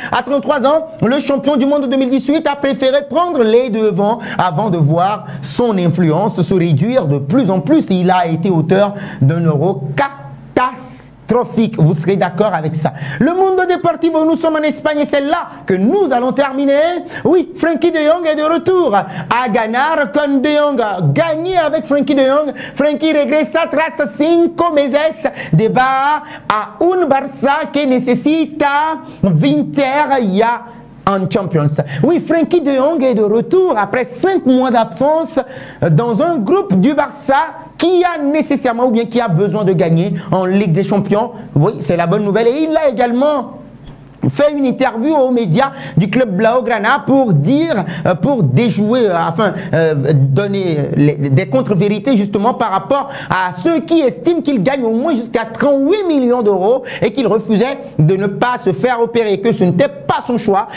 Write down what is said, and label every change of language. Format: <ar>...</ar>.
<fr>À 33 ans, le champion du monde 2018 a préféré prendre les devants avant de voir son influence se réduire de plus en plus. Il a été auteur d'un euro catastrophique. Vous serez d'accord avec ça. Le Mundo Deportivo, nous sommes en Espagne et c'est là que nous allons terminer. Oui, Frenkie de Jong est de retour à</fr> <es>ganar con</es> <fr>de Jong. Gagner avec Frenkie de Jong.</fr> <es>Frenkie regresa tras 5 meses de baja a un Barça que necesita vincer ya en Champions.</es> <fr>Oui, Frenkie de Jong est de retour après 5 mois d'absence dans un groupe du Barça qui a nécessairement ou bien qui a besoin de gagner en Ligue des Champions. Oui, c'est la bonne nouvelle. Et il a également fait une interview aux médias du club Blaugrana pour dire, pour déjouer, donner des contre-vérités justement par rapport à ceux qui estiment qu'il gagne au moins jusqu'à 38 millions d'euros et qu'il refusait de ne pas se faire opérer, que ce n'était pas son choix.</fr>